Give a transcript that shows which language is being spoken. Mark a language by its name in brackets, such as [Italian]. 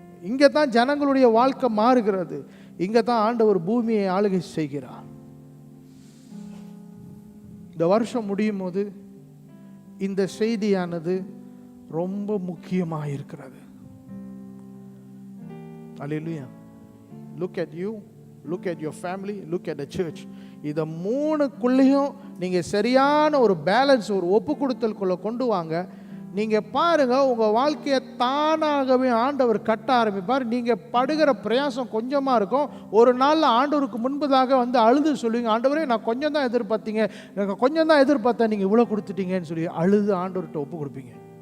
[Tamil] இங்க தான் ஜனங்களுடைய வாழ்க்கை மாறுகிறது. இங்க தான் ஆண்டவர் பூமியை ஆளுகை செய்கிறார். இந்த வருஷம் முடியும் போது இந்த செய்தியானது ரொம்ப முக்கியமாக இருக்கிறது. [English] Hallelujah. Look at you, look at your family, look at the church. [Tamil] இதை மூணுக்குள்ளேயும் நீங்கள் சரியான ஒரு பேலன்ஸ், ஒரு ஒப்பு கொடுத்தலுக்குள்ள கொண்டு வாங்க. நீங்கள் பாருங்க, உங்கள் வாழ்க்கையை தானாகவே ஆண்டவர் கட்ட ஆரம்பிப்பார். நீங்கள் படுகிற பிரயாசம் கொஞ்சமாக இருக்கும். ஒரு நாளில் ஆண்டவருக்கு முன்பதாக வந்து அழுது சொல்லுவீங்க, ஆண்டவரே நான் கொஞ்சம் தான் எதிர்பார்த்தீங்க, எனக்கு கொஞ்சம் தான் எதிர்பார்த்தேன், நீங்கள் இவ்வளோ கொடுத்துட்டீங்கன்னு சொல்லி அழுது ஆண்டவர்கிட்ட ஒப்பு கொடுப்பீங்க.